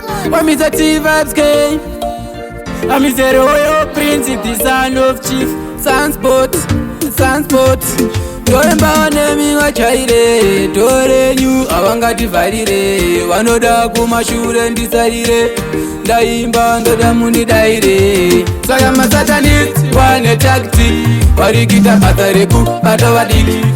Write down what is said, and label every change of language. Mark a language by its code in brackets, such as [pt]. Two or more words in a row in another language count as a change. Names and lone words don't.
[sn] Wa Mister T Vibes K. [en] I'm Mister Royal Prince, the son of Chief Sunspot, Sunspot. [sn] Ndoemba nemi vachaire, torenyu, avangativharire. Vanoda kumashure ndisarire, ndaimba ndoda munidaire. Saka masatanist wane tactic, vari kuita basa rekubata vadiki.